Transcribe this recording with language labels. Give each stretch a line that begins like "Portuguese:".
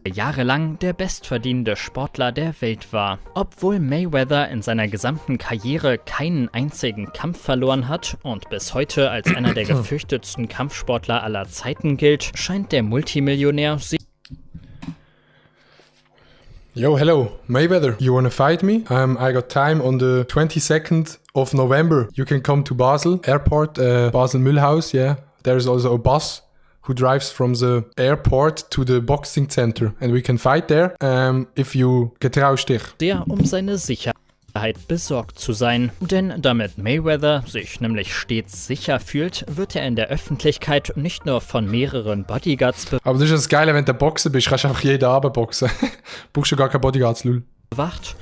German: Jahrelang der bestverdienende Sportler der Welt war. Obwohl Mayweather in seiner gesamten Karriere keinen einzigen Kampf verloren hat und bis heute als einer der gefürchtetsten Kampfsportler aller Zeiten gilt, scheint der Multimillionär sich
English: Yo, hello, Mayweather. You wanna fight me? I got time on the 22nd of November. You can come to Basel Airport, Basel Mühlhaus, yeah. There is also a bus who drives from the airport to the boxing center and we can fight there if you
German: getraust dich. Sehr um seine Sicherheit besorgt zu sein. Denn damit Mayweather sich nämlich stets sicher fühlt, wird er in der Öffentlichkeit nicht nur von mehreren Bodyguards Aber das ist das Geile, wenn du Boxer bist, kannst du einfach jeden Abend boxen. Brauchst du gar keine Bodyguards, lul. bewacht.